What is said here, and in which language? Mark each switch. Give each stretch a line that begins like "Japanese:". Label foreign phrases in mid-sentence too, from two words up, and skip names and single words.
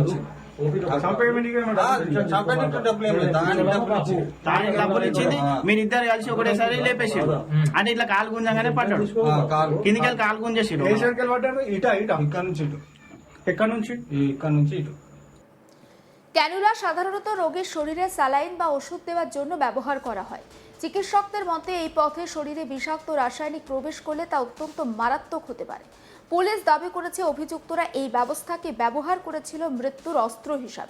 Telugu: ఆమెనే చంపేటట్టు డబ్బులు ఏం లేదు, దానికి డబ్బులు ఇచ్చి. తానికి డబ్బులు ఇచ్చింది మీరిద్దరు కలిసి ఒకటేసారి లేపేసారు అంటే ఇట్లా కాలు గుంజంగానే పడ్డాడు కాలు కిందికి వెళ్ళి కాలు గుంజేసారు ఇక్కడ నుంచి ఇటు, ఇక్కడ నుంచి ఇటు।
Bangla: ক্যানুলা সাধারণত রোগীর শরীরে স্যালাইন বা ওষুধ দেওয়ার জন্য ব্যবহার করা হয়। চিকিৎসকদের মতে এই পথে শরীরে বিষাক্ত রাসায়নিক প্রবেশ করলে তা অত্যন্ত মারাত্মক হতে পারে। পুলিশ দাবি করেছে অভিযুক্তরা এই ব্যবস্থাকে ব্যবহার করেছিল মৃত্যুর অস্ত্র হিসাবে।